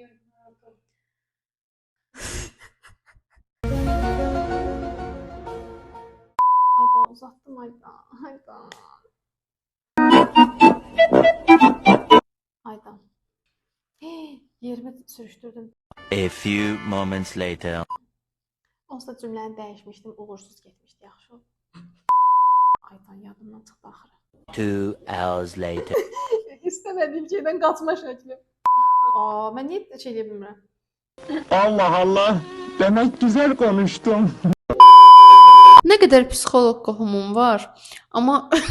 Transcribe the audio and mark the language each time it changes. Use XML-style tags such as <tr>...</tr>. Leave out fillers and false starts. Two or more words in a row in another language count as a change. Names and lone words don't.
<az>Ayda uzattım Ayda. Ayda. Ayda. Yerimi sürüşdürdüm.</az> <en>A few moments later.</en> <az>Onsuz da cümləni dəyişmişdim, uğursuz getmişdi, yaxşı. Aydan yadımdan çıxdı axırı.</az> <en>2 hours later.</en> <az>İstəmədiyim şeydən qaçma şəkli. Mən niyə şey deyə bilmirəm?</az> <tr>Allah Allah. Demek güzel konuştum. Ne kadar</tr> <az>psixoloq qohumum var, amma</az>